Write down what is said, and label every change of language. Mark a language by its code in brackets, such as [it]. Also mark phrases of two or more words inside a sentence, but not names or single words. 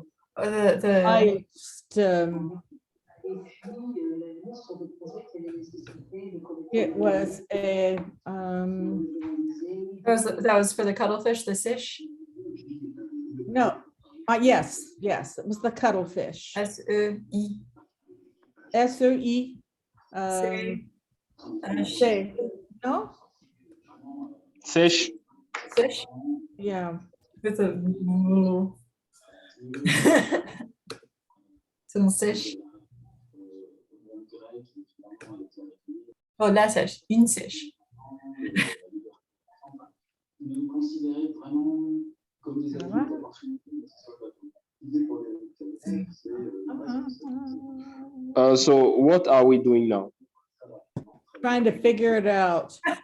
[en] I just, it was a that was for the cuttlefish, the sish. No, yes, it was the cuttlefish. S-E-I. S-O-E. Say, no? Fish. Fish? Yeah. With a [fr] c'est un sèche. Oh, la sèche, une sèche. [en] So what are we doing now? Trying to figure it out.